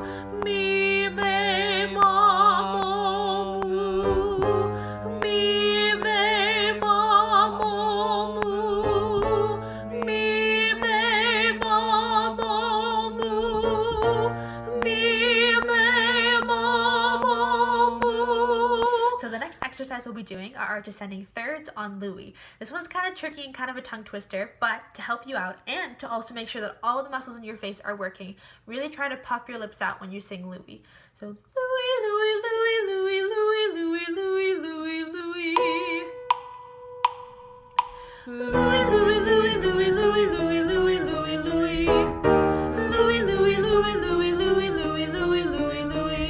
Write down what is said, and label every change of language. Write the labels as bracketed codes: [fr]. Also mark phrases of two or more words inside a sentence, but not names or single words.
[en] Me, me, ma, mo, moo. Me, me, ma, mo, moo. Me, me, ma, mo, moo. Me, me, ma, mo, moo. So the next exercise we'll be doing are our descending thirds on Louie. This one's kind of tricky and kind of a tongue twister, but to help you out and to also make sure that all the muscles in your face are working, really try to puff your lips out when you sing Louie. So Louie, Louie, Louie, Louie, Louie, Louie, Louie, Louie, Louie. Louie, Louie, Louie, Louie, Louie, Louie, Louie, Louie, Louie. Louie, Louie, Louie, Louie, Louie, Louie, Louie, Louie, Louie.